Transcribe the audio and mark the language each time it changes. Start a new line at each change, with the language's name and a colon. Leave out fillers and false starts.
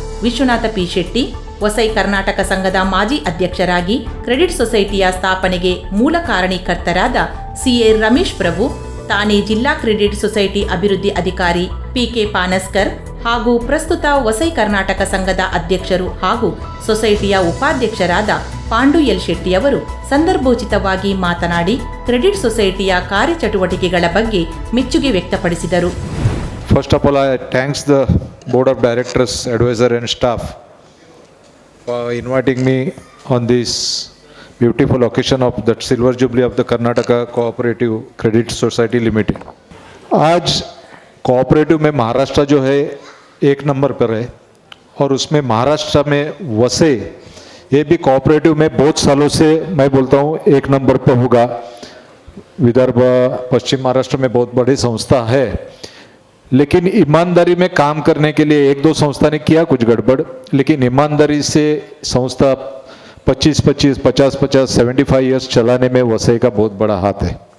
Kannada: Vishwanath P Shetty, Vasai Karnataka ಸಂಘದ ಮಾಜಿ ಅಧ್ಯಕ್ಷರಾಗಿ ಕ್ರೆಡಿಟ್ ಸೊಸೈಟಿಯ ಸ್ಥಾಪನೆಗೆ ಮೂಲ ಕಾರಣೀಕರ್ತರಾದ ಸಿಎ ರಮೇಶ್ ಪ್ರಭು, ತಾನೇ ಜಿಲ್ಲಾ ಕ್ರೆಡಿಟ್ ಸೊಸೈಟಿ ಅಭಿವೃದ್ಧಿ ಅಧಿಕಾರಿ ಪಿಕೆ ಪಾನಸ್ಕರ್ ಹಾಗೂ ಪ್ರಸ್ತುತ ವಸೈ ಕರ್ನಾಟಕ ಸಂಘದ ಅಧ್ಯಕ್ಷರು ಹಾಗೂ ಸೊಸೈಟಿಯ ಉಪಾಧ್ಯಕ್ಷರಾದ ಪಾಂಡು ಎಲ್ ಶೆಟ್ಟಿಯವರು ಸಂದರ್ಭೋಚಿತವಾಗಿ ಮಾತನಾಡಿ ಕ್ರೆಡಿಟ್ ಸೊಸೈಟಿಯ ಕಾರ್ಯಚಟುವಟಿಕೆಗಳ ಬಗ್ಗೆ ಮೆಚ್ಚುಗೆ ವ್ಯಕ್ತಪಡಿಸಿದರು.
English: First of all, I thanks the Board of Directors, advisor and staff for inviting me on this beautiful occasion of the Silver Jubilee of the Karnataka Cooperative Credit Society Limited.
Hindi: आज cooperative में महाराष्ट्र जो है 1 number पर है और उसमें महाराष्ट्र में वसे ये भी कोऑपरेटिव में बहुत सालों से मैं बोलता हूँ 1 नंबर पर होगा. विदर्भ पश्चिम महाराष्ट्र में बहुत बड़ी संस्था है, लेकिन ईमानदारी में काम करने के लिए 1-2 संस्था ने किया कुछ गड़बड़, लेकिन ईमानदारी से संस्था 25-25, 50-50, 75 ईयर्स चलाने में वसई का बहुत बड़ा हाथ है.